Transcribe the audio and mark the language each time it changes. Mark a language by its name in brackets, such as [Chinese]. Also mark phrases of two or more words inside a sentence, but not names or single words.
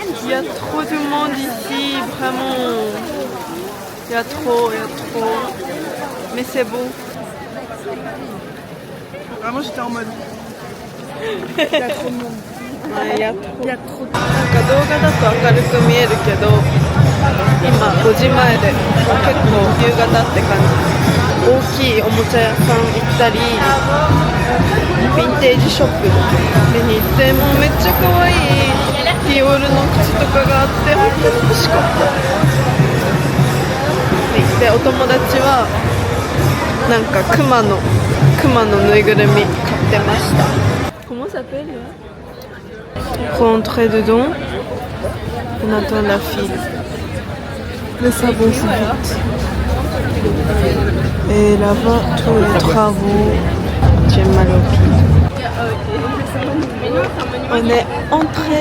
[French] y a trop de monde ici, vraiment. Il y a trop. Mais c'est beau. Vraiment, j'étais en mode. Il y a trop de monde. Ouais, il y a trop. Il y a trop de [Japanese] なんか動画だと明るく見えるけど、今5時前で結構夕方って感じ。大きいおもちゃ屋さん行ったり、ヴィンテージショップに行って、もうめっちゃ可愛いディオールの靴とかがあって本当に欲しかった。でお友達はなんかクマのぬいぐるみ買ってました。 [French] Comment ça s'appelle là? Pour entrer dedans, on attend la file. Le savon c'est vite. Et là-bas, tous les travaux. J'ai mal au pied. On est entré.